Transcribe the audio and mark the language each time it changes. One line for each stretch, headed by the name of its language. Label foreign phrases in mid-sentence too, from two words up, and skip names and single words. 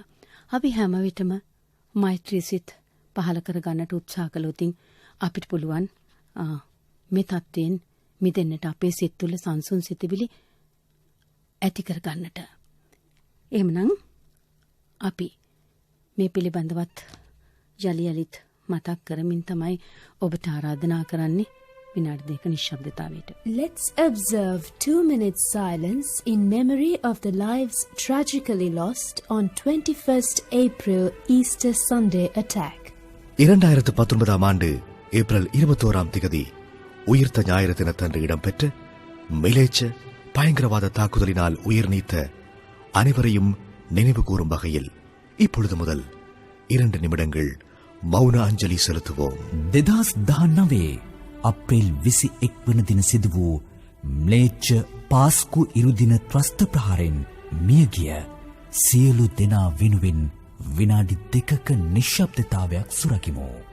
Sinhala: අපි හැම විටම මෛත්‍රී සිත් පහළ කර ගන්නට උත්සාහ කළොත් අපිට පුළුවන් මේ තත්ත්වයෙන් මිදෙන්නට, අපේ සිත් තුළ සංසුන් සිතවිලි ඇති කර ගන්නට. එහෙමනම් අපි මේ පිළිබඳවත් යලියලිත් මතක් කරමින් තමයි ඔබට ආරාධනා කරන්නේ විනාඩි 2ක නිශ්ශබ්දතාවයට.
English: Let's observe 2 minutes silence in memory of the lives tragically lost on 21st April Easter Sunday attack.
Tamil: 2019 ஆண்டு ஏப்ரல் 21ஆம் திகதி உயிர்த்த ஞாயிறு தினத்தன்று இடம்பெற்ற மிலேச்ச பயங்கரவாத தாக்குதலினால் உயிர் நீத்த அனைவரையும் நினைவு கூறும் வகையில் இப்பொழுது முதல் 2 நிமிடங்கள் மௌன அஞ்சலி செலுத்துவோம்.
Sinhala: 2019 අප්‍රේල් 21 වන දින සිදු වූ ම්ලේච්ඡ පාස්කු ඉරුදින ත්‍රස්ත ප්‍රහාරයෙන් මියගිය සියලු දෙනා වෙනුවෙන් විනාඩි 2ක නිශ්ශබ්දතාවයක් සුරකිමු.